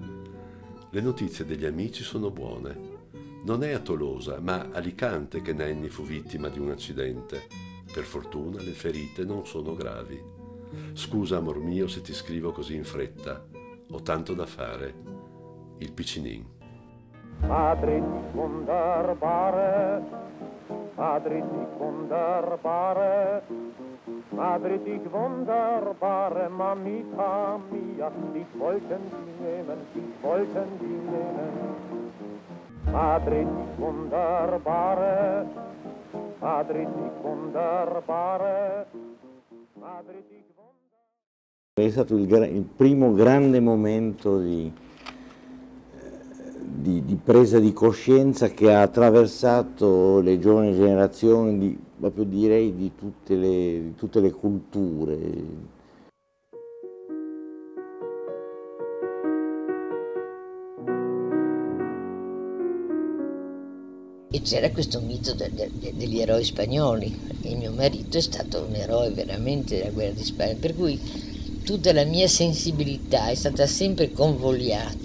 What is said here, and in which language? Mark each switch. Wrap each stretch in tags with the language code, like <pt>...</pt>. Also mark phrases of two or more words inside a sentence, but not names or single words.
<it>Le notizie degli amici sono buone. Non è a Tolosa, ma a Alicante che Nenni fu vittima di un accidente. Per fortuna le ferite non sono gravi. Scusa, amor mio, se ti scrivo così in fretta. Ho tanto da fare. Il Piccinin.</it> <de>Madrid wunderbare, Madrid wunderbare, Madrid wunderbare,</de> <es>Mamita mia,</es> <de>dich wollten die nehmen, dich wollten die nehmen. Madrid wunderbare, Madrid wunderbare, Madrid wunderbare.</de> <it>È stato il primo grande momento di presa di coscienza che ha attraversato le giovani generazioni, proprio direi di tutte le culture. E c'era questo mito degli eroi spagnoli, e mio marito è stato un eroe veramente della guerra di Spagna, per cui tutta la mia sensibilità è stata sempre convogliata.</it>